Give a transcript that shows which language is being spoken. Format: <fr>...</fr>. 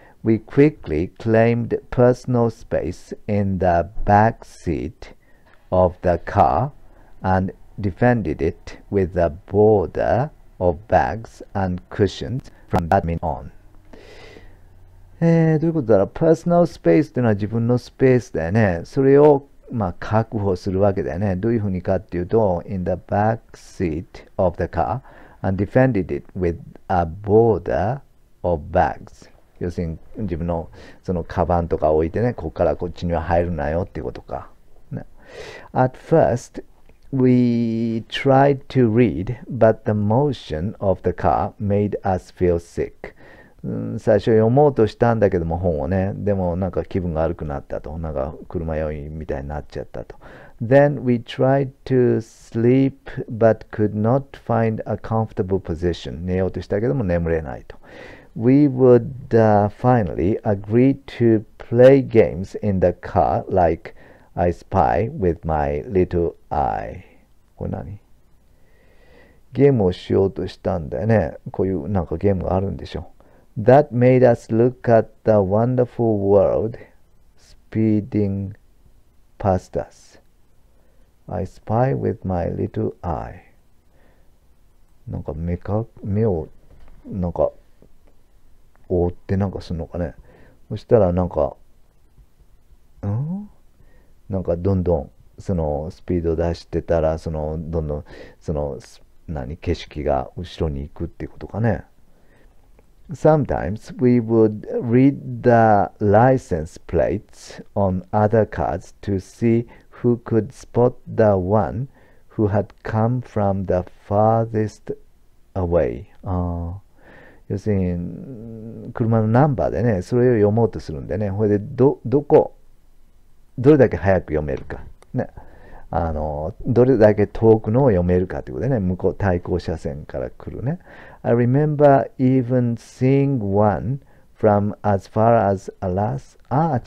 <en>We quickly claimed personal space in the back seat of the car and defended it with a border of bags and cushions from that minute on。</en> <ja>どういうことだろう。 personal space っていうのは自分のスペースだよね。それを確保するわけだよね。どういうふうにかっていうと、</ja> <en>in the back seat of the car and defended it with a border of bags。</en> <ja>要するに自分のそのカバンとか置いてね、ここからこっちには入るなよっていうことか。</ja> <en>ね、At first, we tried to read, but the motion of the car made us feel sick。</en> <ja>最初読もうとしたんだけども本をね、でもなんか気分が悪くなったと。なんか車酔いみたいになっちゃったと。</ja> <en>Then we tried to sleep, but could not find a comfortable position。</en> <ja>寝ようとしたけども眠れないと。</ja> <en>We would finally agree to play games in the car like I spy with my little eye。</en> <ja>これ何？ゲームをしようとしたんだよね。こういうなんかゲームがあるんでしょ。</ja> <en>That made us look at the wonderful world speeding past us. I spy with my little eye.</en> <ja>なんか目をなんか覆ってなんかするのかね。そしたらなんか、なんかどんどんそのスピード出してたら、どんどん景色が後ろに行くっていうことかね。</ja> <en>Sometimes we would read the license plates on other cars to see who could spot the one who had come from the farthest away.</en> <ja>要するに車のナンバーでね、それを読もうとするんでね、これでどれだけ早く読めるか、ね、どれだけ遠くのを読めるかということでね、対向車線から来るね。</ja> <en>I remember even seeing one from as far as Alaska。</en>